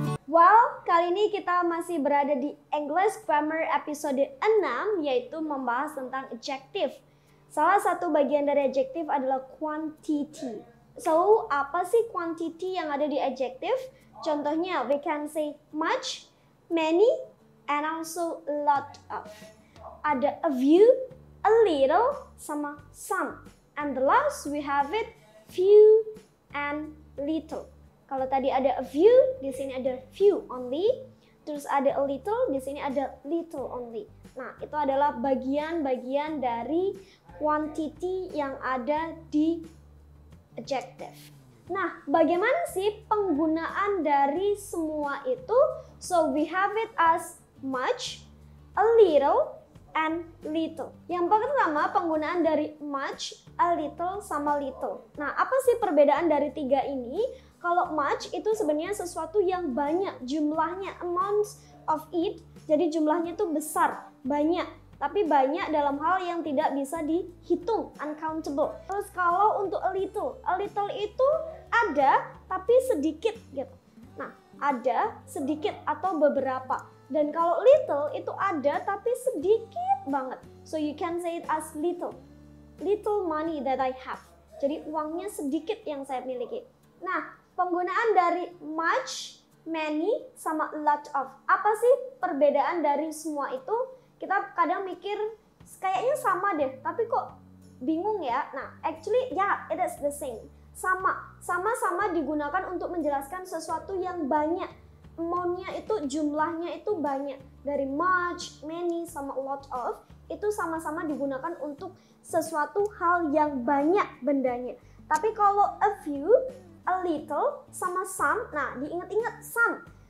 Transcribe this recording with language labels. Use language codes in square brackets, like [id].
[id] Well, kali ini kita masih berada di English Grammar episode 6, yaitu membahas tentang adjective. Salah satu bagian dari adjective adalah quantity. So, apa sih quantity yang ada di adjective? Contohnya, [en] we can say much, many, and also lot of. [id] Ada a few, a little, sama some. [en] And the last we have it few and little. [id] Kalau tadi ada a few, di sini ada few only. Terus ada a little, di sini ada little only. Nah, itu adalah bagian-bagian dari quantity yang ada di adjective. Nah, bagaimana sih penggunaan dari semua itu? [en] So, we have it as much, a little, and little. [id] Yang pertama, penggunaan dari much, a little, sama little. Nah, apa sih perbedaan dari tiga ini? Kalau much itu sebenarnya sesuatu yang banyak jumlahnya, [en] amounts of it. [id] Jadi jumlahnya itu besar, banyak. Tapi banyak dalam hal yang tidak bisa dihitung, uncountable. Terus kalau untuk a little itu ada tapi sedikit gitu. Nah, ada sedikit atau beberapa. Dan kalau little itu ada tapi sedikit banget. [en] So you can say it as little. Little money that I have. [id] Jadi uangnya sedikit yang saya miliki. Nah, penggunaan dari much, many, sama lot of. Apa sih perbedaan dari semua itu? Kita kadang mikir kayaknya sama deh, tapi kok bingung ya? [en] Nah, actually it is the same. [id] Sama-sama digunakan untuk menjelaskan sesuatu yang banyak. Amount-nya itu, jumlahnya itu banyak. Dari much, many, sama lot of, itu sama-sama digunakan untuk sesuatu hal yang banyak bendanya. Tapi kalau a few, a little, sama some, nah diingat-ingat some.